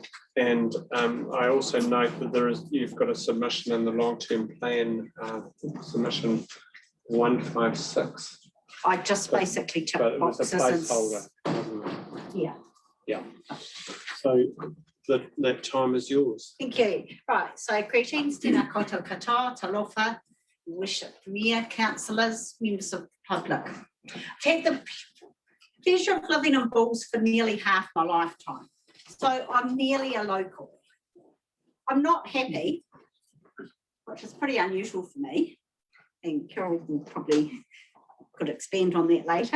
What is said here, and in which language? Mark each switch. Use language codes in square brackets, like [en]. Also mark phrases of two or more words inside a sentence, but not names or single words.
[en] And I also note that you've got a submission in the long-term plan, submission 156. I just basically But tick it was a boxes. placeholder, wasn't it? Yeah. Yeah. So that time is yours. Thank you. Right, so greetings, [mi] tēnā koutou katoa, [en] talofa, worship premier, councillors, members of the public. I've had the pleasure of living in Bulls for nearly half my lifetime. So I'm nearly a local. I'm not happy, which is pretty unusual for me, and Carol will probably could expand on that later.